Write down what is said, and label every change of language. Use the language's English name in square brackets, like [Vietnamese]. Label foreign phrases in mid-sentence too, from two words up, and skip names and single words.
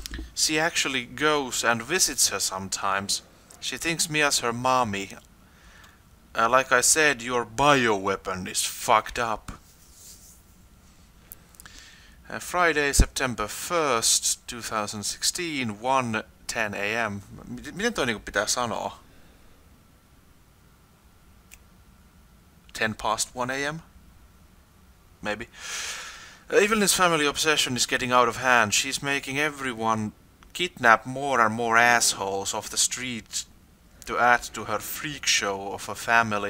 [English] She actually goes and visits her sometimes. She thinks me as her mommy. Like I said, your bioweapon is fucked up. Friday, September 1st, 2016, 1:10 a.m. [Finnish] Miten toi niinku pitää sanoa? [English] 10 past 1 a.m.? Maybe. Evelyn's family obsession is getting out of hand. She's making everyone kidnap more and more assholes off the street to add to her freak show of a family.